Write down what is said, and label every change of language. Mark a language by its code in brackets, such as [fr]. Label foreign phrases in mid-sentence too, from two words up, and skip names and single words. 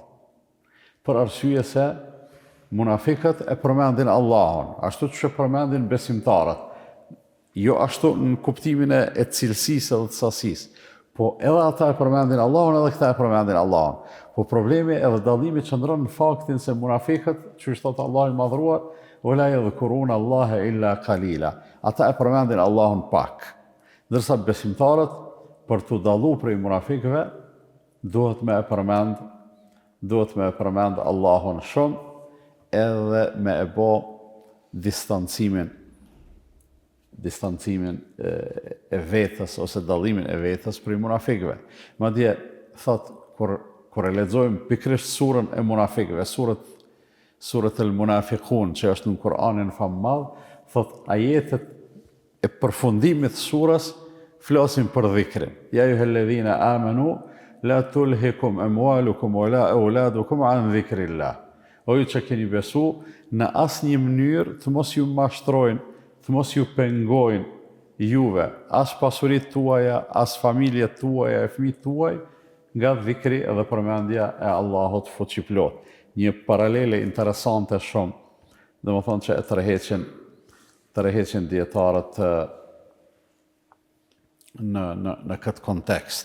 [sq] Për arsye se munafikët e përmendin Allahun, ashtu që përmendin besimtarët, jo ashtu në kuptimin e cilësisë edhe të sasisë, po edhe ata e përmendin Allahun, edhe këta e përmendin Allahun. Po problemi edhe dallimi qëndron në faktin se munafikët, që thot Allahu i madhruar, [ar] ولا يذكرون الله إلا قليلا. [sq] Ata e përmendin Allahun pak. Ndërsa besimtarët, për të dallu prej munafikëve, duhet me e përmend Allahun shumë, edhe me e bo distancimin distancimin e vetës ose dallimin e vetës prej munafikëve. Madje thot kur e lexojmë pikërisht surën e munafikëve, surët el-Munafiqun që është në Kur'anin famë, thot ajetet e përfundimit të surës flasin për dhikrin. [ar] يا أيها الذين آمنوا لا تلهكم أموالكم ولا أولادكم عن ذكر الله. [sq] O ju që keni besu, në asnjë mënyrë të mos ju mashtrojnë, të mos ju pengojnë juve, as pasurit tuaja, as familjet tuaja, e fëmijët tuaj, nga dhikri edhe përmendja e Allahut fuqiplot. Një paralele interesante shumë, dhe më thonë që e tërheqin dietarët në këtë kontekst.